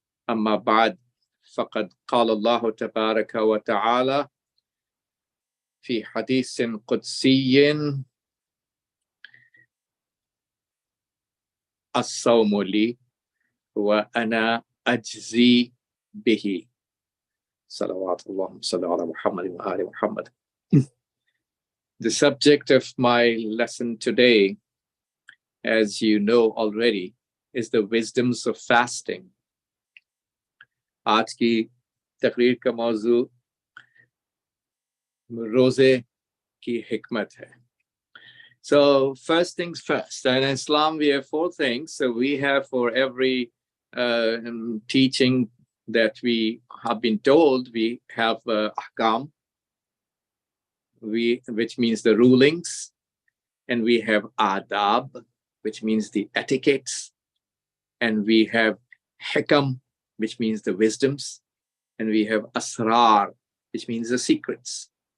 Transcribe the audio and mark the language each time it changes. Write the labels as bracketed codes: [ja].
[ar] أما بعد فقد قال الله تبارك وتعالى في حديث قدسي الصوم لي وأنا أجزي به صلوات الله صلى على محمد وآل محمد. [en] The subject of my lesson today, as you know already, is the wisdoms of fasting. [ur] आज की तकरीर का मौजू रोजे की हिकमत है. [en] So first things first, in Islam we have four things. So we have for every teaching that we have been told, we have ahkam, which means the rulings, and we have adab, which means the etiquettes, and we have hikam, which means the wisdoms, and we have asrar, which means the secrets.